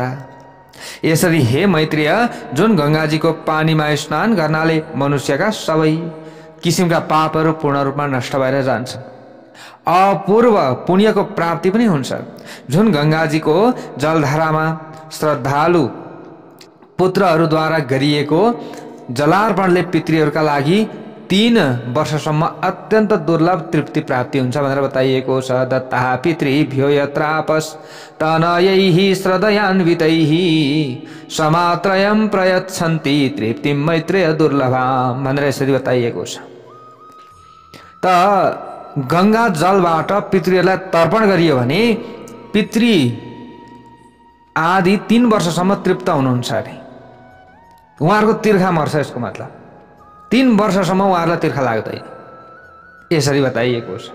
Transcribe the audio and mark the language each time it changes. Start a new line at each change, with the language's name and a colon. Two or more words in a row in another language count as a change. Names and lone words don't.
Nepali: यसरी हे मैत्रेय, जुन गङ्गाजीको पानीमा स्नान गर्नाले मनुष्यका सबै किसिमका पापहरू पूर्ण रूपमा नष्ट भएर जान्छन्, अपूर्व पुण्यको प्राप्ति पनि हुन्छ। जुन गङ्गाजीको जलधारामा श्रद्धालु पुत्रहरूद्वारा गरिएको जलार्पणले पितृहरूका लागि 3 वर्षसम्म अत्यन्त दुर्लभ तृप्ति प्राप्ति हुन्छ भनेर बताइएको छ।
Sanskrit: दत्ता पितृभ्यो यत्रापस्तनयैः श्रद्धयान्वितैः समात्रयं प्रयच्छन्ति तृप्तिं मैत्रेय दुर्लभाम
Nepali: भनेर यसरी बताइएको छ। त गङ्गा जलबाट पितृहरूलाई तर्पण गरियो भने पितृ आदि 3 वर्षसम्म तृप्त हुनुहुन्छ अरे। उहाँहरूको तिर्खा मर्छ, यसको मतलब 3 वर्षसम्म उहाँहरूलाई तिर्खा लाग्दैन, यसरी बताइएको छ।